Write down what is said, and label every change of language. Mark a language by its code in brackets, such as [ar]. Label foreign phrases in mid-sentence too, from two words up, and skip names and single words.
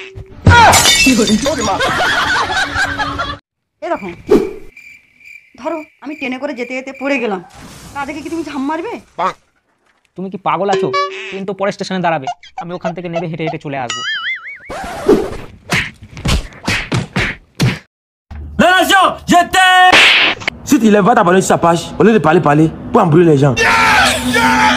[bn] এরকম ধরো আমি ট্রেনে করে যেতে যেতে পড়ে গেলাম, তা দেখে কি তুমি ঝাম মারবে? তুমি কি পাগল আছো? ট্রেন তো পরের স্টেশনে দাঁড়াবে, আমি ওখান থেকে নেমে হেঁটে হেঁটে চলে আসবো। [fr] Si tu lèves, va t'abonner sur sa page. Au lieu de parler, pour embrouiller les gens.